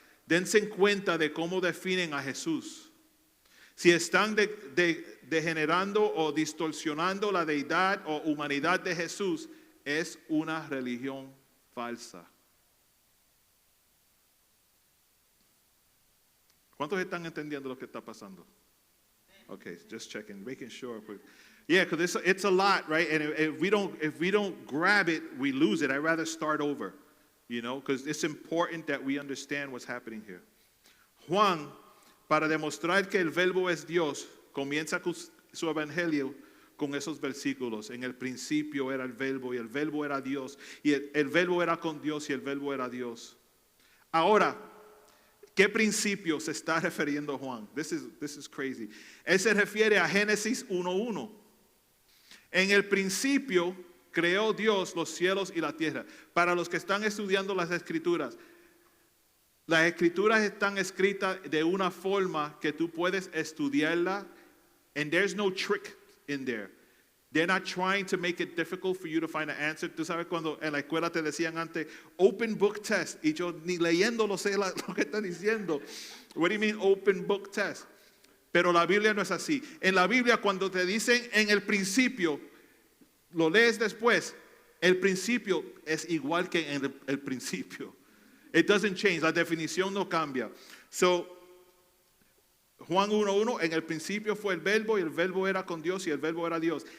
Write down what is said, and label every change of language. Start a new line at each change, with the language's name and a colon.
Spanish: Dense cuenta de cómo definen a Jesús. Si están degenerando o distorsionando la deidad o humanidad de Jesús, es una religión falsa. ¿Cuántos están entendiendo lo que está pasando?
English: Okay, just checking, making sure. Yeah, because it's a lot, right? And if we don't grab it, we lose it. I'd rather start over, because it's important that we understand what's happening here.
Spanish: Juan, para demostrar que el Verbo es Dios, comienza su evangelio con esos versículos. En el principio era el Verbo y el Verbo era Dios. Y el Verbo era con Dios y el Verbo era Dios. Ahora, ¿qué principio se está refiriendo Juan?
English: This is crazy.
Spanish: Él se refiere a Génesis 1:1. En el principio creó Dios los cielos y la tierra. Para los que están estudiando las Escrituras están escritas de una forma que tú puedes estudiarla,
English: and there's no trick in there. They're not trying to make it difficult for you to find an answer.
Spanish: Tú sabes cuando en la escuela te decían antes,
English: open book test,
Spanish: y yo ni leyéndolo sé lo que están diciendo.
English: What do you mean open book test?
Spanish: Pero la Biblia no es así. En la Biblia cuando te dicen en el principio, lo lees después, el principio es igual que en el principio.
English: It doesn't change.
Spanish: La definición no cambia.
English: So,
Spanish: Juan 1:1, en el principio fue el verbo y el verbo era con Dios y el verbo era Dios.